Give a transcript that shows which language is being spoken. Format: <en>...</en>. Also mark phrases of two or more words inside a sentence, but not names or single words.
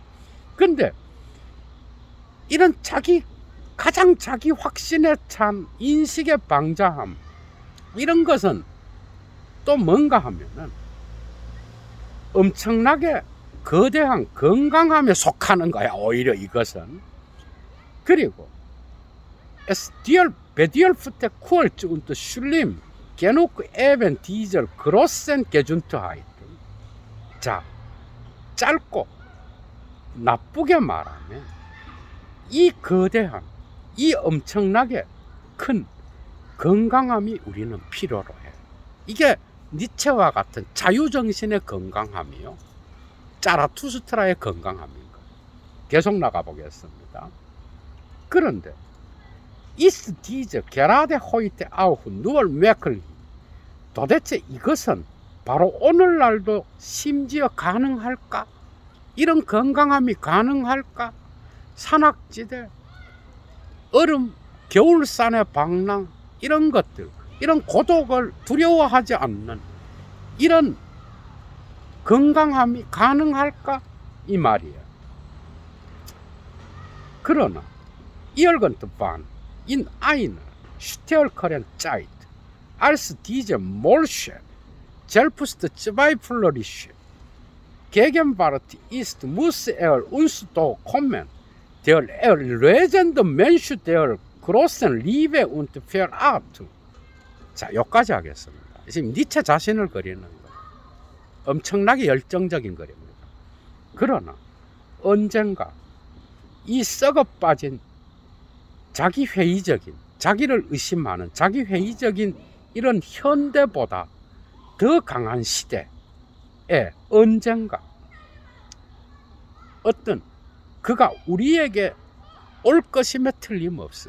<ko>근데 이런 가장 자기 확신에 찬 인식의 방자함, 이런 것은 또 뭔가 하면은 엄청나게 거대한 건강함에 속하는 거야, 오히려 이것은.</ko> <de>그리고 Es bedürfte kurz und schlimm genug eben dieser großen Gesundheit.</de> <ko>자, 짧고 나쁘게 말하면 이 거대한, 이 엄청나게 큰 건강함이 우리는 필요로 해. 이게 니체와 같은 자유정신의 건강함이요, 짜라투스트라의 건강함인 거예요. 계속 나가보겠습니다.</ko> <de>그런데 ist diese gerade heute auch nur möglich.</de> <ko>도대체 이것은 바로 오늘날도 심지어 가능할까? 이런 건강함이 가능할까? 산악지대, 얼음, 겨울산의 방랑, 이런 것들, 이런 고독을 두려워하지 않는 이런 건강함이 가능할까? 이 말이에요.</ko> <de>그러나 irgendwann in einer stärkeren Zeit, als diese Molche selbstzweiflerisch Gegenwart ist, muss uns doch kommen, der erlösende Mensch der großen Liebe und Verachtung.</de> <ko>자, 여기까지 하겠습니다. 지금 니체 자신을 그리는 거예요. 엄청나게 열정적인 그림입니다. 그러나 언젠가 이 썩어 빠진 자기 회의적인, 자기를 의심하는 자기 회의적인 이런 현대보다 더 강한 시대에 언젠가 어떤 그가 우리에게 올 것임에 틀림없어.</ko>